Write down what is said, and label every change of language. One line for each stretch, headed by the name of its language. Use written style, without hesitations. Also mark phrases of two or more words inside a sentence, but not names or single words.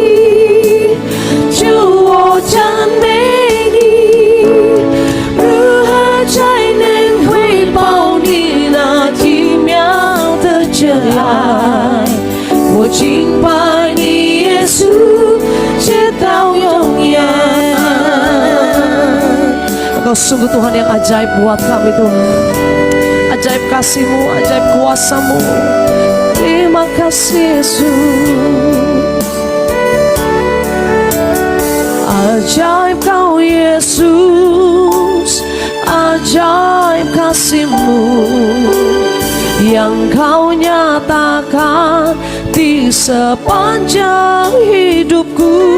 Chinese: 赞美你，如何才能回报你那奇妙的这爱？我敬拜你，耶稣，直到永远。
Indonesian: Engkau sungguh Tuhan yang ajaib buat kami Tuhan. Ajaib kasih-Mu, ajaib kuasa-Mu. Terima kasih Yesus. Ajaib kau Yesus, ajaib kasih-Mu yang kau nyatakan di sepanjang hidupku.